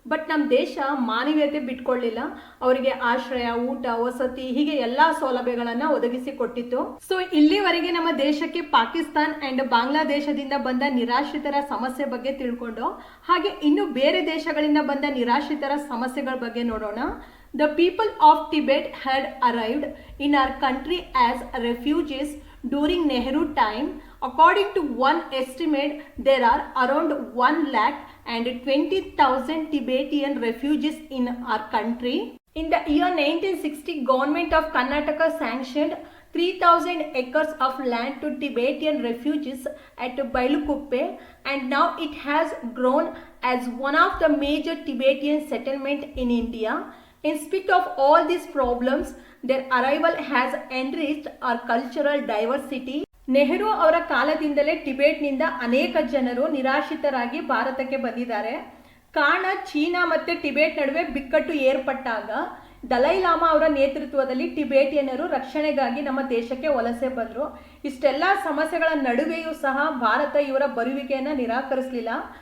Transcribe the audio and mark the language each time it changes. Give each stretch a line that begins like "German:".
Kannada: But ನಮ್ಮ ದೇಶ ಮಾನವೀಯತೆ ಬಿಟ್ಕೊಳ್ಳಿಲ್ಲ. ಅವರಿಗೆ ಆಶ್ರಯ, ಊಟ, ವಸತಿ ಹೀಗೆ ಎಲ್ಲಾ ಸೌಲಭ್ಯಗಳನ್ನ ಒದಗಿಸಿಕೊಟ್ಟಿತ್ತು. ಸೊ ಇಲ್ಲಿವರೆಗೆ ನಮ್ಮ ದೇಶಕ್ಕೆ ಪಾಕಿಸ್ತಾನ್ ಅಂಡ್ ಬಾಂಗ್ಲಾದೇಶದಿಂದ ಬಂದ ನಿರಾಶ್ರಿತರ ಸಮಸ್ಯೆ ಬಗ್ಗೆ ತಿಳ್ಕೊಂಡು, ಹಾಗೆ ಇನ್ನು ಬೇರೆ ದೇಶಗಳಿಂದ ಬಂದ ನಿರಾಶ್ರಿತರ ಸಮಸ್ಯೆಗಳ ಬಗ್ಗೆ ನೋಡೋಣ.
English: The people of Tibet had arrived in our country as refugees during Nehru time. According to one estimate, there are around 1,20,000 Tibetan refugees in our country. In the year 1960, government of Karnataka sanctioned 3,000 acres of land to Tibetan refugees at Bailukuppe, and now it has grown as one of the major Tibetan settlements in India. In spite of all these problems, their arrival has enriched our cultural diversity.
Kannada: Nehru ಅವರ ಕಾಲದಿಂದಲೇ ಟಿಬೆಟ್ನಿಂದ ಅನೇಕ ಜನರು ನಿರಾಶ್ರಿತರಾಗಿ ಭಾರತಕ್ಕೆ ಬಂದಿದ್ದಾರೆ. ಕಾರಣ, China ಮತ್ತೆ Tibet ನಡುವೆ ಬಿಕ್ಕಟ್ಟು ಏರ್ಪಟ್ಟಾಗ Dalai llama ಅವರ ನೇತೃತ್ವದಲ್ಲಿ ಟಿಬೆಟಿಯನ್ನರು ರಕ್ಷಣೆಗಾಗಿ ನಮ್ಮ ದೇಶಕ್ಕೆ ವಲಸೆ ಬಂದರು. ಇಷ್ಟೆಲ್ಲ ಸಮಸ್ಯೆಗಳ ನಡುವೆಯೂ ಸಹ ಭಾರತ ಇವರ ಬರುವಿಕೆಯನ್ನು ನಿರಾಕರಿಸಲಿಲ್ಲ.